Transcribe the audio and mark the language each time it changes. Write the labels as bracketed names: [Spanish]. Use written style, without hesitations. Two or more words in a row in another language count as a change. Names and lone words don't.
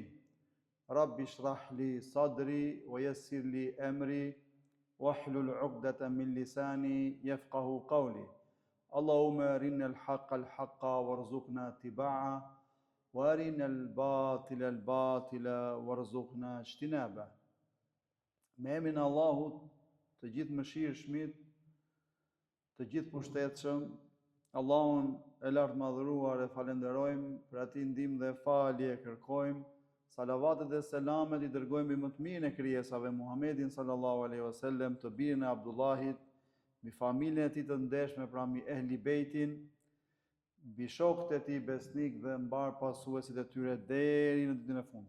[Arabic] رب اشرح لي صدري ويسر لي أمري واحلل عقدة من لساني يفقهوا قولي. اللهم أرنا الحق الحق وارزقنا اتباعه وأرنا الباطل الباطل وارزقنا اجتنابه. [Albanian] Me emrin e Allahut, të gjithë mëshirshmit, të gjithë pushtetshëm, Allahun e lartë madhëruar e falenderojmë, për ati ndihmë dhe falje e kërkojmë. Salavatet dhe selamet i dërgojmë mbi më të mirën e krijesave, Muhammedin [Arabic] صلى الله عليه وسلم, [Albanian] të birin e Abdullahit, mbi familjen e tij të ndershme, pra mbi ehli bejtin, mbi shokët e tij besnik dhe mbar pasuesit e tyre deri në ditën e fundit.